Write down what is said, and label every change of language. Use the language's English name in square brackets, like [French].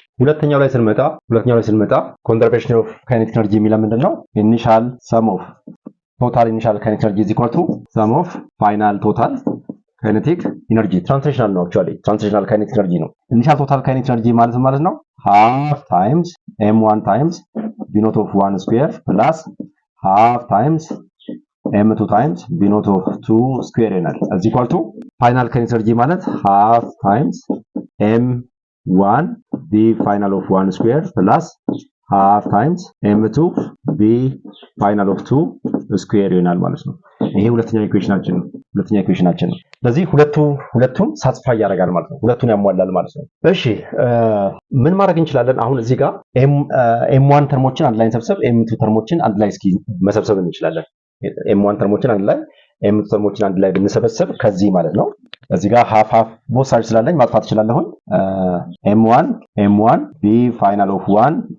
[Amharic] ሁለተኛው ላይ ስንመጣ [English] conservation of kinetic energy [Amharic] የሚለው ምንድነው? [English] initial sum of total initial kinetic energy is equal to sum of final total kinetic energy. Translational ነው actually translational kinetic energy ነው። initial total kinetic energy ማለት ነው half times m1 times v naught of 1 square plus half times m2 times v naught of 2 square [Amharic] ይሆናል is equal to final kinetic energy ማለት half times m1 v final of 1 square plus half times m2 v final of 2 square ይሆናል ማለት ነው። ይሄ ሁለተኛው ኢኩዌሽናችን ነው። ስለዚህ ሁለቱም ሳትስፋይ ያደርጋል ማለት ነው። ሁለቱን ያሟላል ማለት ነው። እሺ ምን ማድረግ እንችላለን? አሁን እዚህ ጋር m1 ተርሞችን አንድ ላይ እንሰብስብ፣ m2 ተርሞችን አንድ ላይ እስኪ መሰብሰብ እንችላለን። m1 ተርሞችን አንድ ላይ m2 ተርሞችን አንድ ላይ ብንሰበሰብ ከዚህ ማለት ነው እዚህ ጋር half ቦት ሳይድ ስላለኝ ማጥፋት እችላለሁ። m1 v final of 1